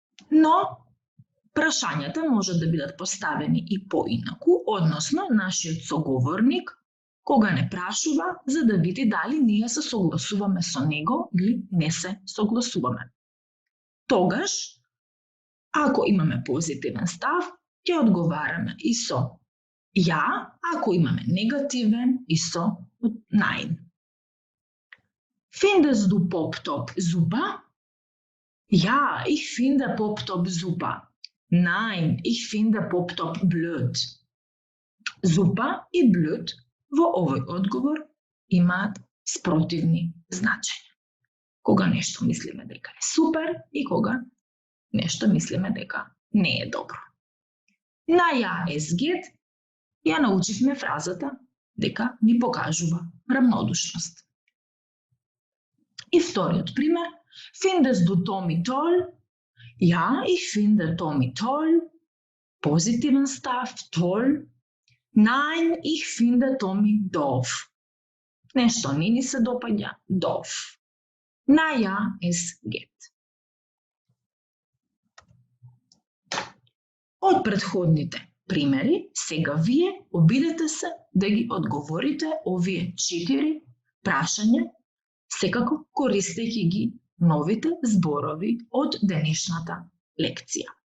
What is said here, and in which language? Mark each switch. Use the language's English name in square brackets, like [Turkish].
[Macedonian] Но прашањата може да бидат поставени и поинаку, односно нашиот соговорник кога не прашува за да види дали ние се согласуваме со него или не се согласуваме. Тогаш, ако имаме позитивен став, ќе одговараме и со ја, ако имаме негативен и со nein. [German] Findest du Pop-Top super? Ja, ich finde Pop-Top super. Nein, ich finde Pop-Top blöd. [Macedonian] Super и blöd во овој одговор имаат спротивни значења. Кога нешто мислиме дека е супер и кога нешто мислиме дека не е добро. На [German] ја es geht [Macedonian] ја научивме фразата дека ни покажува равнодушност. И вториот пример, [German] findest du Tommy toll? Ja, ich finde Tommy toll. [Macedonian] Позитивен став, toll. [German] Nein, ich finde Tommy doof. [Macedonian] Нешто не ни се допаѓа, doof. На [German] ја es geht. [Macedonian] Од претходните примери, сега вие обидете се да ги одговорите овие 4 прашања, секако користејќи ги новите зборови од денешната лекција.